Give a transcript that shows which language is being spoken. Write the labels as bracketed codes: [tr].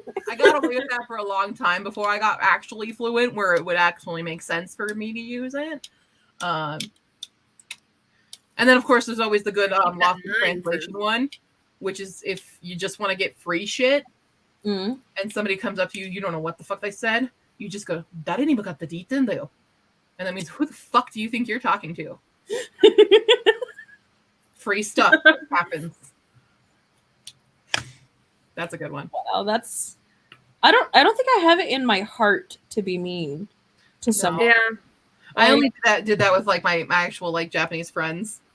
[en] I got away with that for a long time before I got actually fluent, where it would actually make sense for me to use it. And then, of course, there's always the good lost in translation one, which is if you just want to get free shit. Mm. And somebody comes up to you, you don't know what the fuck they said. [ja] You just go, "誰に向かって言ってんだよ." [en] And that means, who the fuck do you think you're talking to? Free stuff happens. That's a good one. Wow, that's. I don't think I have it in my heart to be mean to someone. Yeah. I only did that with like my actual like Japanese friends.